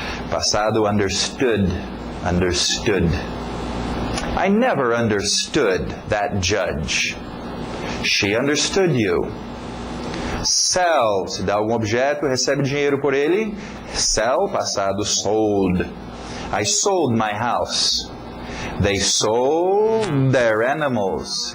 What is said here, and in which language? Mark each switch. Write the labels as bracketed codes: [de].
[pt] Passado, [en] understood, understood. I never understood that judge. She understood you. [pt] Sell, se dá algum objeto, recebe dinheiro por ele. [en] Sell, [pt] passado, [en] sold. I sold my house. They sold their animals.